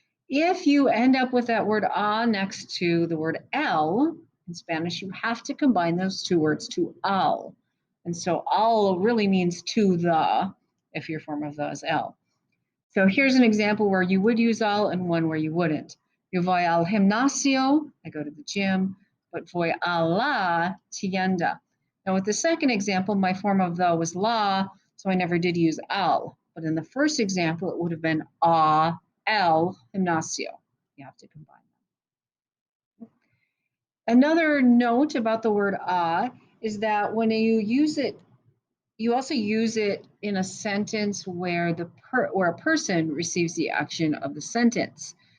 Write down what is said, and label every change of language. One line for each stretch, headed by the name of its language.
English: If you end up with that word a next to the word el, in Spanish, you have to combine those two words to al. And so al really means to the, if your form of the is el. So here's an example where you would use al and one where you wouldn't.
Spanish: Yo voy al gimnasio,
English: I go to the gym, but
Spanish: voy a la tienda.
English: Now with the second example, my form of the was la, so I never did use al. But in the first example, it would have been
Spanish: a el gimnasio.
English: You have to combine. Another note about the word a is that when you use it, you also use it in a sentence where a person receives the action of the sentence.